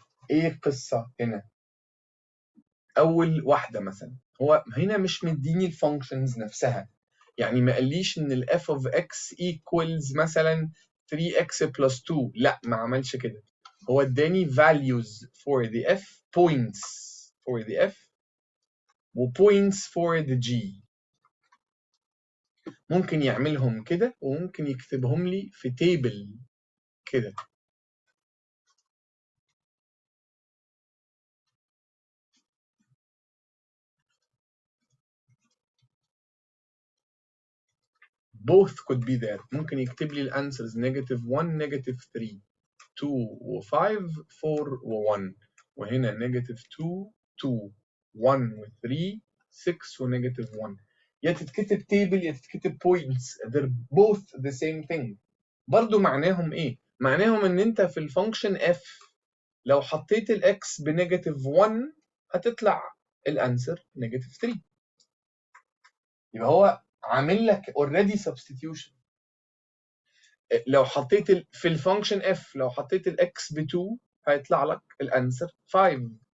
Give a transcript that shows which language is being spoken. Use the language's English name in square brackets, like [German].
[Arabic] ايه القصة هنا؟ أول واحدة مثلا، هو هنا مش مديني الفانكشنز نفسها، يعني ما قاليش إن ال f of x equals مثلا 3x plus 2، لا ما عملش كده. هو اداني [English] values for the f, points for the f و points for the g. [Arabic] ممكن يعملهم كده وممكن يكتبهم لي في تيبل كده. [English] both could be there. [Arabic] ممكن يكتب لي الانسرز نيجاتيف 1 نيجاتيف 3 2 و5 4 و1، وهنا نيجاتيف 2 2 1 و3 6 ونيجاتيف 1. يا تتكتب تيبل يا تتكتب بوينتس. [English] they're both the same thing. [Arabic] برضو معناهم ايه؟ معناهم ان انت في الفانكشن f لو حطيت الاكس بنيجاتيف 1 هتطلع الانسر نيجاتيف 3. يبقى هو عامل لك اوريدي سبستيتيوشن. لو حطيت في الفانكشن اف لو حطيت الاكس ب 2 هيطلع لك الانسر 5.